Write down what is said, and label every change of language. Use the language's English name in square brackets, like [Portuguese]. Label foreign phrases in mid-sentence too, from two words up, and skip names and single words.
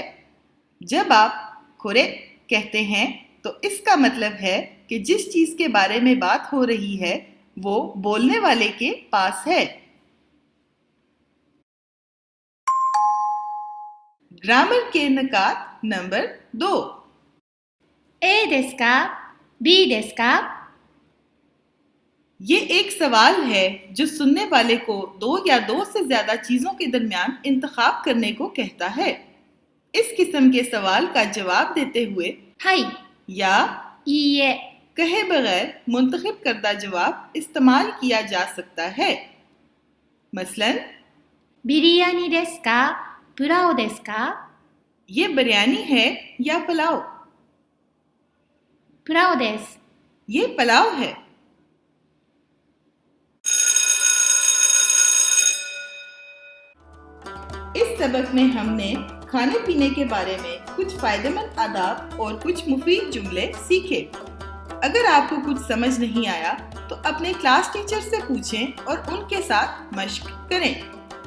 [Urdu] جب آپ خورے کہتے ہیں تو اس کا مطلب ہے کہ جس چیز کے بارے میں بات ہو رہی ہے وہ بولنے والے کے پاس ہے. گرامر کے نکات نمبر 2. [Japanese] A ですか B ですか [Urdu] یہ ایک سوال ہے جو سننے والے کو دو یا دو سے زیادہ چیزوں کے درمیان انتخاب کرنے کو کہتا ہے. اس قسم کے سوال کا جواب دیتے ہوئے [Japanese] はい [Urdu] یا [Japanese] いいえ [Urdu] کہے بغیر منتخب کردہ جواب استعمال کیا جا سکتا ہے. مثلاً [Japanese] ビリヤニですかプラオですか [Urdu] یہ بریانی ہے یا پلاؤ? [Japanese] プラオです [Urdu] یہ پلاؤ ہے. اس سبق میں ہم نے کھانے پینے کے بارے میں کچھ فائدہ مند آداب اور کچھ مفید جملے سیکھے. اگر آپ کو کچھ سمجھ نہیں آیا تو اپنے [English] class teacher [Urdu] سے پوچھیں اور ان کے ساتھ مشق کریں.